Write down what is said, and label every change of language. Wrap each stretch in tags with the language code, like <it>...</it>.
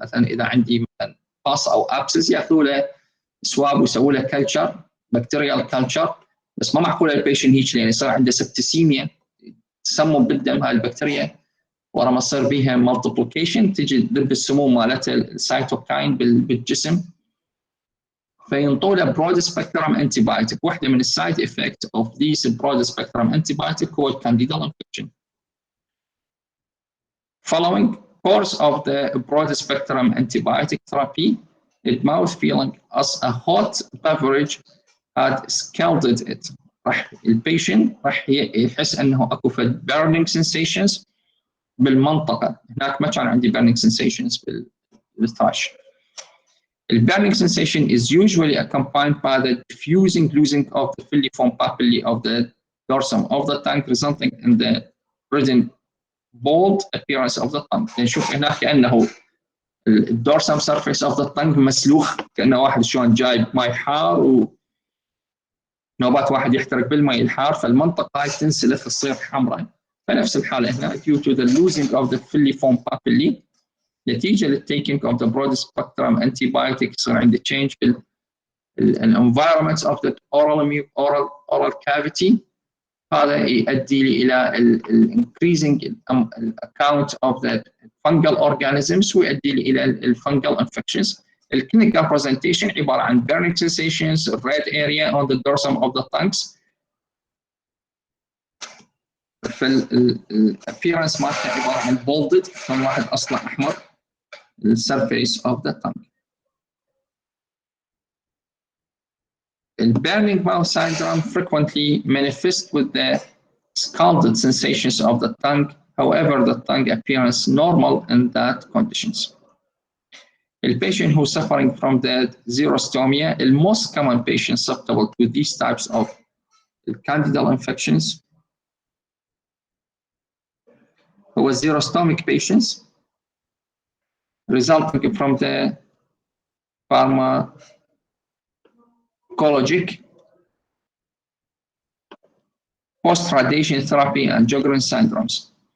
<ar>مثلا اذا عندي مثلا باص او ابسس ياخذوا له سواب ويسووا له كلتشر بكتيريال كلتشر، بس ما معقول البيشنت هيك لان يصير عنده سبتسيميا تسمم بالدم هاي البكتيريا، ورا ما تصير بيها مالتيبليكيشن تجي تذب السموم مالتها السيتوكاين بالجسم فينطوا له برود سبكترم انتيبايوتيك. واحده من السايد افكت اوف ذيس برود سبكترم انتيبايوتيك هو الكانديدال انفكشن.</ar> <en>Following course of the broad spectrum antibiotic therapy, the mouth feeling as a hot beverage had scalded it.</en> <ar>راح البيشنت راح يحس انه اكو فد</ar> <en>burning sensations</en> <ar>بالمنطقه. هناك ما كان عندي</ar> <en>burning sensations</en> <ar>بالثراش.</ar> <en>The burning sensation is usually accompanied by the diffusing losing of the filiform papillae of the dorsum of the tongue, resulting in the present bold appearance of the tongue.</en> <ar>نشوف هناك كأنه الدورسم</ar> <en>surface of the tongue</en> <ar>مسلوخ، كأنه واحد شلون جايب ماء حار ونوبات واحد يحترق بالماء الحار، فالمنطقة هاي تنسلخ تصير حمراء. فنفس الحالة هنا</ar> <en>due to the losing of the filiform papillae</en> <ar>نتيجة لل</ar> <en>taking of the broad spectrum antibiotic</en> <ar>يصير عندي</ar> <en>change في environments of the oral cavity.</en> <ar>هذا يؤدي لي إلى</ar> <en>increasing account of the fungal organisms</en> <ar>ويؤدي لي إلى</ar> <en>fungal infections. الclinical presentation عبارة عن burning sensations, red area on the dorsum of the tongues.</en> <ar>فالappearance مالته عبارة عن bolded كم واحد أصله أحمر</ar> <en>the surface of the tongue. The burning mouth syndrome frequently manifests with the scalded sensations of the tongue. However, the tongue appears normal in that conditions. The patient who is suffering from the xerostomia, the most common patient susceptible to these types of candidal infections, who was xerostomic patients resulting from the pharmacologic post-radiation therapy and Sjogren syndromes.</en>